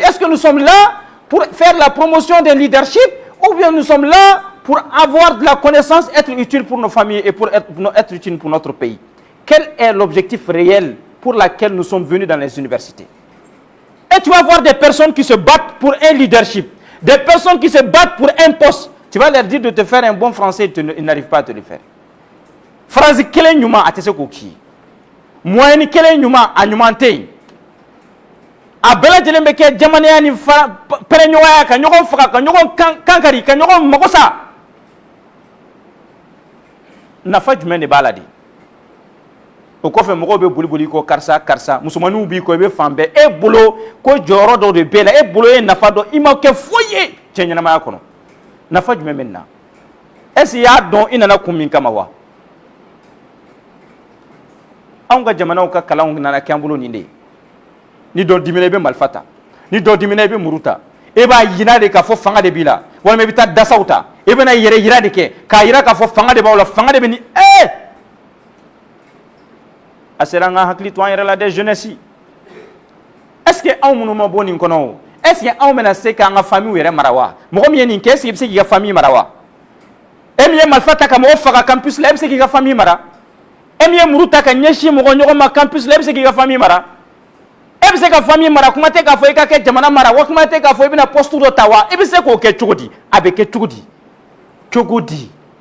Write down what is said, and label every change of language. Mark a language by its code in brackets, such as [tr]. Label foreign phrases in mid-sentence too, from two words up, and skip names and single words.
[fr] Est-ce que nous sommes là pour faire la promotion d'un leadership ou bien nous sommes là pour avoir de la connaissance, être utile pour nos familles et pour être utile pour notre pays? Quel est l'objectif réel pour lequel nous sommes venus dans les universités? Et tu vas voir des personnes qui se battent pour un leadership, des personnes qui se battent pour un poste. Tu vas leur dire de te faire un bon français, ils n'arrivent pas à te le faire. [bm] Phrase kelen nyuma atese koki. Moyenne kelen nyuma anyumante. A bɛɛ lajɛlen bɛ kɛ jamanaya ni pɛrɛnɲɔgɔnya ka ɲɔgɔn faga ka ɲɔgɔn kankari ka ɲɔgɔn mago sa nafa jumɛn de b'a la de o kɔfɛ mɔgɔw bɛ boli ko karisa musomaninw b'i kɔ i bɛ fan bɛɛ e bolo ko jɔyɔrɔ dɔ de b'e la e bolo ye nafa dɔ i ma kɛ foyi ye cɛ ɲɛnamaya kɔnɔ nafa jumɛn bɛ nin na [fr] est-ce que [bm] i y'a dɔn i nana kun min kama wa anw ka jamanaw ka kalanw nana kɛ an bolo nin de ye ni dɔ dimina i bɛ marifa ta ni dɔ dimina i bɛ muru ta e b'a yira de k'a fɔ fanga de b'i la walima i bɛ taa dasaw ta e bɛna yɛrɛ yira de kɛ k'a yira k'a fɔ fanga de b'aw la fanga de bɛ ni a sera an ka hakili to an yɛrɛ la dɛ jeunesse [fr] est-ce que [bm] anw minnu ma bɔ nin kɔnɔ o [fr] est-ce que [bm] anw bɛna se k'an ka famille yɛrɛ mara wa mɔgɔ min ye nin kɛ [fr] est-ce que [bm] i bɛ se k'i ka famille mara wa e min ye marifa ta ka mɔgɔ faga campus la e bɛ se k'i ka famille mara e min ye muru ta ka ɲɛsin mɔgɔ ɲɔgɔn ma campus la e bɛ se k'i ka famille mara e bɛ se ka famille mara kuma tɛ k'a fɔ i ka kɛ jamana mara wa kuma tɛ k'a fɔ i bɛna poste dɔ ta wa i bɛ se k'o kɛ cogo di a bɛ kɛ cogo di